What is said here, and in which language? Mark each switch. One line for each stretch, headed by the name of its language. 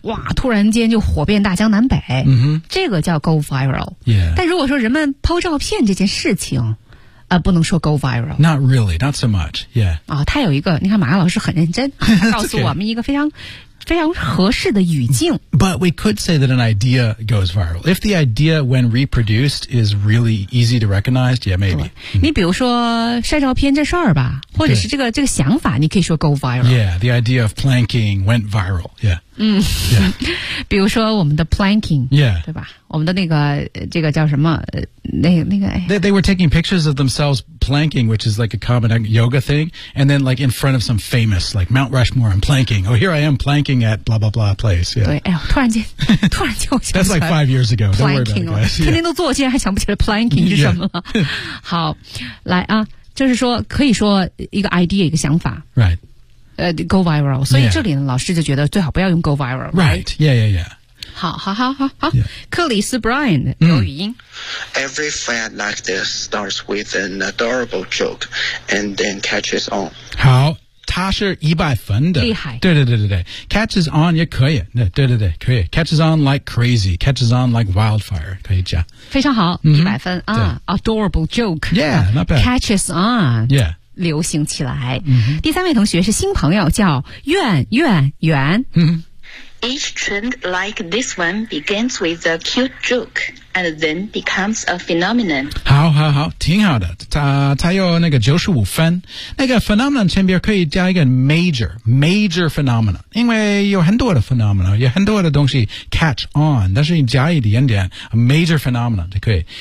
Chinese: 哇，突然间就火遍大江南北。
English: Mm-hmm.
Chinese: 这个叫 go viral。
English: Yeah.
Chinese: 但如果说人们抛照片这件事情不能说 go viral。
English: Not really, not so much, yeah.
Chinese: 啊，他有一个，你看马亚老师很认真，告诉我们一个非常非常合适的语境。
English: But we could say that an idea goes viral. If the idea when reproduced is really easy to recognize, yeah, maybe.、
Chinese: Mm-hmm. 你比如说晒照片这事儿吧，或者是这个想法，你可以说 go viral.
English: Yeah, the idea of planking went viral, yeah.
Chinese: 嗯、
English: yeah.
Chinese: 比如说我们的 planking、
English: yeah.
Chinese: 对吧，我们的那个这个叫什么那个
English: they were taking pictures of themselves planking, which is like a common yoga thing, and then like in front of some famous like Mount Rushmore, I'm planking, oh here I am planking at blah blah blah place、yeah.
Chinese: 对，哎呦，突然间我想
English: That's like 5 years ago, don't worry about it guys、yeah.
Chinese: 天天都做，现在还想不起来 planking 是什么了、
English: yeah.
Chinese: 好，来啊，就是说可以说一个 idea 一个想法
English: right
Chinese: Go viral, 所以这里呢、
English: yeah.
Chinese: 老师就觉得最好不要用 go viral, right?
English: Right, yeah, yeah, yeah.
Chinese: 好，克里斯 Brian 有语音。
English: Every fad like this starts with an adorable joke and then catches on.
Chinese: 好，他是100分的。厉害。对。Catches on 也可以。对，可以。
English: Catches on like crazy. Catches on like wildfire.
Chinese: 可以加。非常好，100分、嗯、啊。
English: Adorable joke. Yeah, not bad. Catches on. Yeah.
Chinese: 流行起来、
English: mm-hmm.
Chinese: 第三位同学是新朋友叫远、
English: mm-hmm. Each trend like this one begins with a cute joke and then becomes a phenomenon.
Chinese: 好挺好的，他有那个95分。那个 phenomenon 前边可以加一个 major phenomenon， 因为有很多的 phenomenon， 有很多的东西 catch on， 但是你加一点点
English: a major phenomenon
Chinese: 就可以。